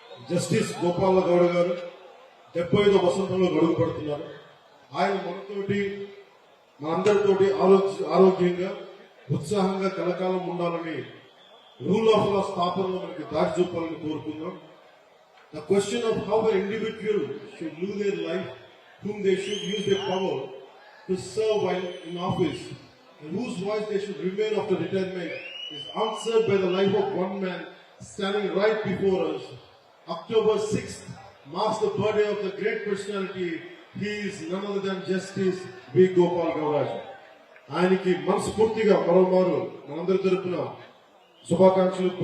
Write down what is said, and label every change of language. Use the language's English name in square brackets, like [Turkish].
[Telugu] Justice Gopala Gowda గారు 75వ వసంతంలో గడువు పడుతున్నారు. ఆయన మనతోటి మనందరితోటి ఆరోగ్యంగా ఉత్సాహంగా కలకాలం ఉండాలని, రూల్ ఆఫ్ లా స్థాపనలో మనకి దారి చూపాలని కోరుకుందాం. [English] The question of how an individual should live their life, whom they should use their power to serve while in office, and whose voice they should remain after retirement, is answered by the life of one man standing right before us. October 6th marks the birthday of the great personality. He is none other than Justice V. Gopal Gauraju. [Telugu] ఆయనకి మనస్ఫూర్తిగా మరోమారు మనందరి తరపున శుభాకాంక్షలు, పుట్టినరోజు శుభాకాంక్షలు తెలియజేసుకుంటూ సెలవు తీసుకున్నాను. జై భారత్.